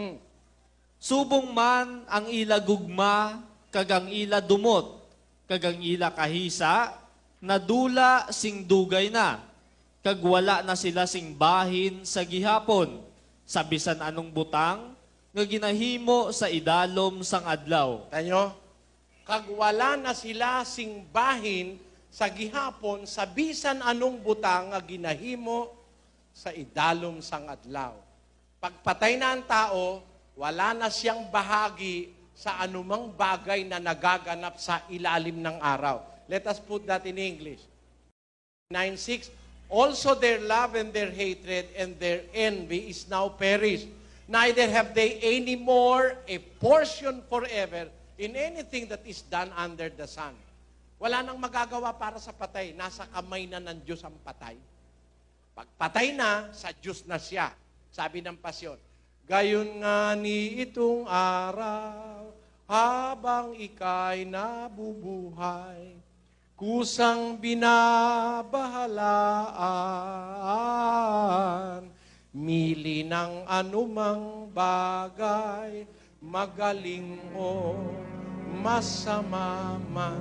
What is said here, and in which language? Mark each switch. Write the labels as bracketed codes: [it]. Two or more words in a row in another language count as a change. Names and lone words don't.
[hil] Subong man ang ila gugma, kag ang ila dumot, kag ang ila kahisa, nadula sing dugay na, kag wala na sila sing bahin sa gihapon, sa bisan anong butang, nga ginahimo sa idalom sang adlaw. Tanyo, kag wala na sila sing bahin sa gihapon, sa bisan anong butang nga ginahimo sa idalom sang adlaw. [tl] Pagpatay na ang tao, wala na siyang bahagi sa anumang bagay na nagaganap sa ilalim ng araw. [en] Let us put that in English. 9:6, also their love and their hatred and their envy is now perished. Neither have they any more a portion forever in anything that is done under the sun. [tl] Wala nang magagawa para sa patay. Nasa kamay na ng Diyos ang patay. Pagpatay na, sa Diyos na siya. Sabi ng pasyon, gayon nga ni itong araw, habang ika'y nabubuhay, kusang binabahalaan, mili ng anumang bagay, magaling o masama man.